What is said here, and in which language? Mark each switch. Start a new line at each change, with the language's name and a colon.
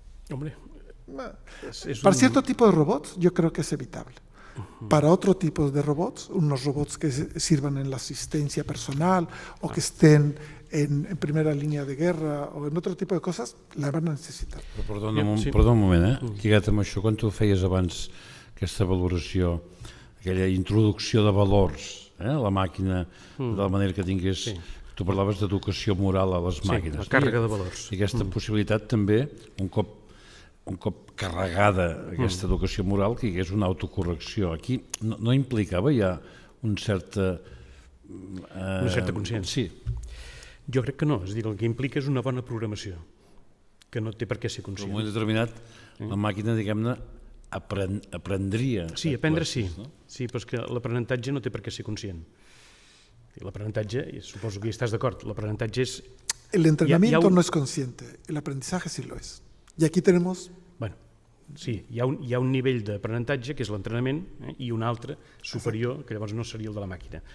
Spanish: Hombre, para cierto tipo de robots yo creo que es evitable. Para otro tipo de robots, unos robots que sirvan en la asistencia personal o que estén en primera línea de guerra o en otro tipo de coses, la van a necessitar.
Catalan: Però perdona un moment, lligat amb això, quan tu feies abans aquesta valoració, aquella introducció de valors a la màquina, de la manera que tingués... Tu parlaves d'educació moral a les màquines. Sí, la càrrega de valors. I aquesta possibilitat també, un cop carregada aquesta educació moral, que hi hagués una autocorrecció. Aquí no implicava ja una certa consciència? Sí. Jo crec que no, és a dir, el que implica és una bona programació, que no té per què ser conscient. En un moment determinat, la màquina, diguem-ne, aprendria. Sí, aprendre sí, sí, però és que l'aprenentatge no té per què ser conscient. L'aprenentatge, suposo que hi estàs d'acord, l'aprenentatge és...
Spanish: El entrenamiento no es consciente, el aprendizaje sí lo es. Y aquí tenemos...
Catalan: Bueno, sí, hi ha un nivell d'aprenentatge, que és l'entrenament, i un altre superior, que llavors no seria el de la màquina.